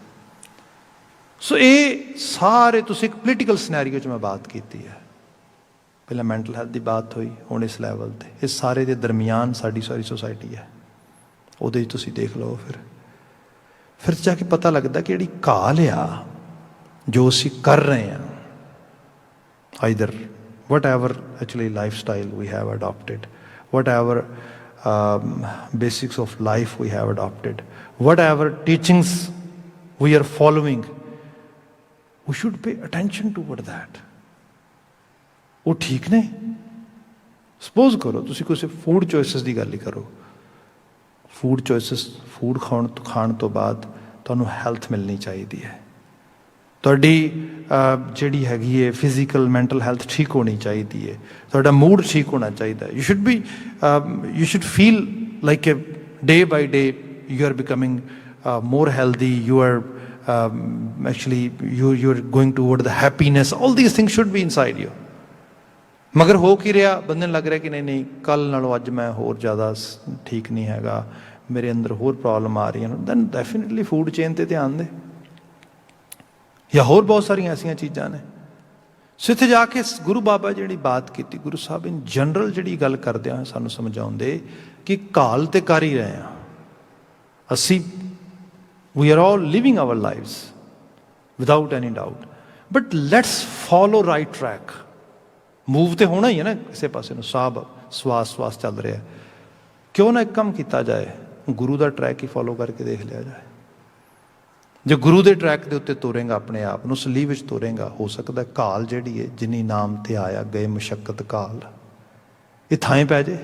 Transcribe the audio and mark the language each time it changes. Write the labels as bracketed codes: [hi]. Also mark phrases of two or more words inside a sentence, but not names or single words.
[pa] ਸੋ ਇਹ ਸਾਰੇ, ਤੁਸੀਂ ਇੱਕ [en] political scenario [pa] 'ਚ ਮੈਂ ਬਾਤ ਕੀਤੀ ਹੈ, ਪਹਿਲਾਂ [en] mental health [pa] ਦੀ ਬਾਤ ਹੋਈ, ਹੁਣ ਇਸ ਲੈਵਲ 'ਤੇ। ਇਸ ਸਾਰੇ ਦੇ ਦਰਮਿਆਨ ਸਾਡੀ ਸਾਰੀ ਸੁਸਾਇਟੀ ਹੈ, ਉਹਦੇ 'ਚ ਤੁਸੀਂ ਦੇਖ ਲਓ। ਫਿਰ ਜਾ ਕੇ ਪਤਾ ਲੱਗਦਾ ਕਿ ਜਿਹੜੀ ਘਾਲ ਆ ਜੋ ਅਸੀਂ ਕਰ ਰਹੇ ਹਾਂ, [en] ਆਈਦਰ whatever actually lifestyle we have adopted, whatever basics of life we have adopted, whatever teachings we are following, we should pay attention toward that। [pa] ਉਹ ਠੀਕ ਨੇ? ਸਪੋਜ਼ ਕਰੋ ਤੁਸੀਂ ਕਿਸੇ [en] food choices [pa] ਦੀ ਗੱਲ ਹੀ ਕਰੋ, [en] food choices, [pa] ਫੂਡ ਖਾਣ ਤੋਂ ਬਾਅਦ ਤੁਹਾਨੂੰ ਹੈਲਥ ਮਿਲਣੀ ਚਾਹੀਦੀ ਹੈ, ਤੁਹਾਡੀ ਜਿਹੜੀ ਹੈਗੀ ਹੈ [en] physical mental health [pa] ਠੀਕ ਹੋਣੀ ਚਾਹੀਦੀ ਹੈ, ਤੁਹਾਡਾ ਮੂਡ ਠੀਕ ਹੋਣਾ ਚਾਹੀਦਾ ਹੈ। [en] you should feel like a day by day you are becoming more healthy, you are actually you're going toward the happiness. All these things should be inside you. [pa] ਮਗਰ ਹੋ ਕੀ ਰਿਹਾ, ਬੰਦੇ ਨੂੰ ਲੱਗ ਰਿਹਾ ਕਿ ਨਹੀਂ ਕੱਲ੍ਹ ਨਾਲੋਂ ਅੱਜ ਮੈਂ ਹੋਰ ਜ਼ਿਆਦਾ ਠੀਕ ਨਹੀਂ ਹੈਗਾ, ਮੇਰੇ ਅੰਦਰ ਹੋਰ ਪ੍ਰੋਬਲਮ ਆ ਰਹੀਆਂ, [en] then definitely food chain [pa] 'ਤੇ ਧਿਆਨ ਦੇ, ਜਾਂ ਹੋਰ ਬਹੁਤ ਸਾਰੀਆਂ ਐਸੀਆਂ ਚੀਜ਼ਾਂ ਨੇ। ਸੋ ਇੱਥੇ ਜਾ ਕੇ ਗੁਰੂ ਬਾਬਾ ਜਿਹੜੀ ਬਾਤ ਕੀਤੀ, ਗੁਰੂ ਸਾਹਿਬ [en] in general [pa] ਜਿਹੜੀ ਗੱਲ ਕਰਦੇ ਆ ਸਾਨੂੰ ਸਮਝਾਉਂਦੇ ਕਿ ਕਾਲ ਤੇ ਕਰ ਹੀ ਰਹੇ ਹਾਂ ਅਸੀਂ, [en] we are all living our lives without any doubt, but let's follow right track. [pa] ਮੂਵ ਤੇ ਹੋਣਾ ਹੀ ਹੈ ਨਾ ਕਿਸੇ ਪਾਸੇ ਨੂੰ, ਸਵਾਸ ਚੱਲ ਰਿਹਾ, ਕਿਉਂ ਨਾ ਇੱਕ ਕੰਮ ਕੀਤਾ ਜਾਏ, ਗੁਰੂ ਦਾ ਟਰੈਕ ਹੀ ਫੋਲੋ ਕਰਕੇ ਦੇਖ ਲਿਆ ਜਾਏ। ਜੇ ਗੁਰੂ ਦੇ ਟਰੈਕ ਦੇ ਉੱਤੇ ਤੋਰੇਗਾ ਆਪਣੇ ਆਪ ਨੂੰ, ਸਲੀਹ ਵਿੱਚ ਤੋਰੇਗਾ, ਹੋ ਸਕਦਾ ਕਾਲ ਜਿਹੜੀ ਹੈ ਜਿੰਨੀ ਨਾਮ ਤੇ ਆਇਆ ਗਏ ਮੁਸ਼ੱਕਤ ਕਾਲ, ਇਹ ਥਾਂ ਪੈ ਜੇ।